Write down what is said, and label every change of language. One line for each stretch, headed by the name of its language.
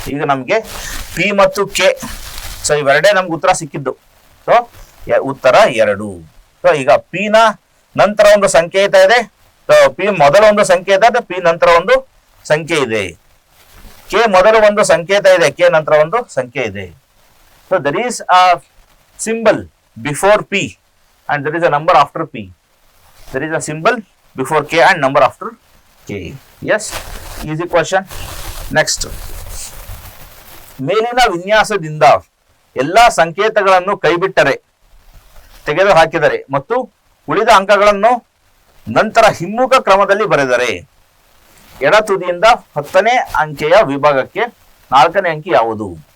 Kannada: ಈಗ ನಮ್ಗೆ P ಮತ್ತು K. ಸೊ ಇವೆರಡೇ ನಮ್ಗೆ ಉತ್ತರ ಸಿಕ್ಕಿದ್ದು. ಸೊ ಉತ್ತರ 2. ಸೊ ಈಗ P ನ ನಂತರ ಒಂದು ಸಂಕೇತ ಇದೆ. P ಮೊದಲ ಒಂದು ಸಂಕೇತ ಇದೆ, P ನಂತರ ಒಂದು ಸಂಖ್ಯೆ ಇದೆ. K ಮೊದಲು ಒಂದು ಸಂಕೇತ ಇದೆ, K ನಂತರ ಒಂದು ಸಂಖ್ಯೆ ಇದೆ.
English: So there is a symbol before P and there is a number after P. There is a symbol before K and number after K. Yes, easy question.
Kannada: Next, ಮೇಲಿನ ವಿನ್ಯಾಸದಿಂದ ಎಲ್ಲಾ ಸಂಕೇತಗಳನ್ನು ಕೈಬಿಟ್ಟರೆ, ತೆಗೆದು ಹಾಕಿದರೆ ಮತ್ತು ಉಳಿದ ಅಂಕಗಳನ್ನು ನಂತರ ಹಿಮ್ಮುಖ ಕ್ರಮದಲ್ಲಿ ಬರೆದರೆ ಎಡ ತುದಿಯಿಂದ 10ನೇ ಅಂಕೆಯ ವಿಭಾಗಕ್ಕೆ 4ನೇ ಅಂಕಿ ಯಾವುದು?